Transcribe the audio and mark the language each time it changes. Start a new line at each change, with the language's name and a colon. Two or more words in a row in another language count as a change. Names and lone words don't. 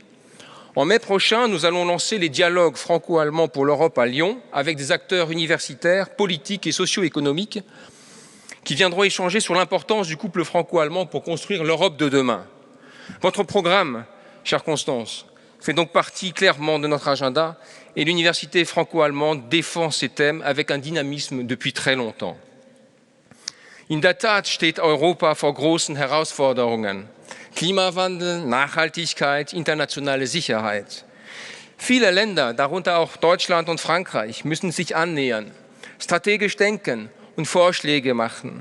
French: En mai prochain, nous allons lancer les dialogues franco-allemands pour l'Europe à Lyon, avec des acteurs universitaires, politiques et socio-économiques, qui viendront échanger sur l'importance du couple franco-allemand pour construire l'Europe de demain. Votre programme, chère Constance, fait donc partie clairement de notre agenda et l'Université franco-allemande défend ces thèmes avec un dynamisme depuis très longtemps.
German: In der Tat steht Europa vor großen Herausforderungen. Klimawandel, Nachhaltigkeit, internationale Sicherheit. Viele Länder, darunter auch Deutschland und Frankreich, müssen sich annähern, strategisch denken und Vorschläge machen.